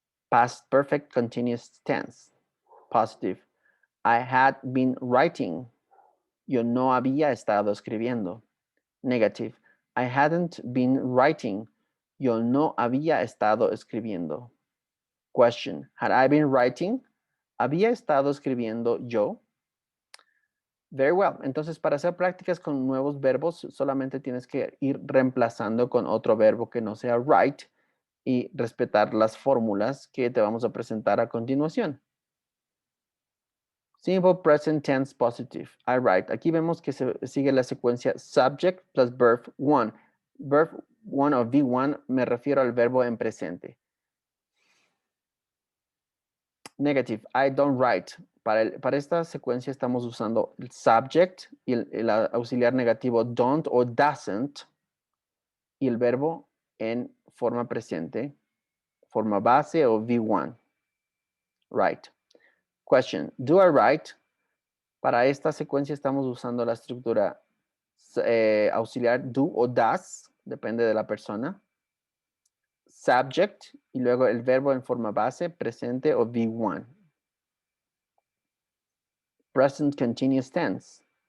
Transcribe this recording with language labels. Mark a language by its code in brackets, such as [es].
[en] Past perfect continuous tense. Positive. I had been writing. [es] Yo no había estado escribiendo. [en] Negative. I hadn't been writing. [es] Yo no había estado escribiendo. [en] Question. Had I been writing? [es] ¿Había estado escribiendo yo? [en] Very well. [es] Entonces, para hacer prácticas con nuevos verbos, solamente tienes que ir reemplazando con otro verbo que no sea write y respetar las fórmulas que te vamos a presentar a continuación. [en] Simple present tense positive. I write. [es] Aquí vemos que se sigue la secuencia [en] subject plus verb 1. [es] Verb 1 o V1 me refiero al verbo en presente. [en] Negative. I don't write. [es] Para esta secuencia estamos usando el subject y el auxiliar negativo don't o doesn't y el verbo en forma presente, forma base o V1. Write. [en] Question. Do I write? [es] Para esta secuencia estamos usando la estructura auxiliar do o does, depende de la persona. Subject y luego el verbo en forma base, presente o V1. [en] Present continuous tense.